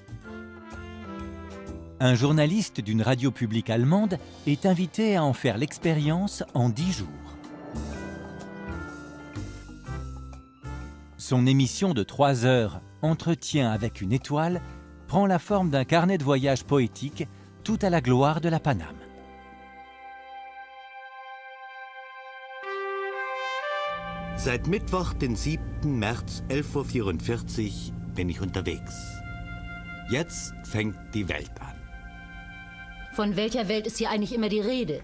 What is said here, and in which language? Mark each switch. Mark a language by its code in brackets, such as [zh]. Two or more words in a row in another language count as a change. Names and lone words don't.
[fr] Un journaliste d'une radio publique allemande est invité à en faire l'expérience en 10 jours. Son émission de 3 heures, Entretien avec une étoile, prend la forme d'un carnet de voyage poétique, tout à la gloire de la Paname. [de] Seit Mittwoch, den 7. März, 11:44 Uhr, bin ich unterwegs. Jetzt fängt die Welt an. Von welcher Welt ist hier eigentlich immer die Rede?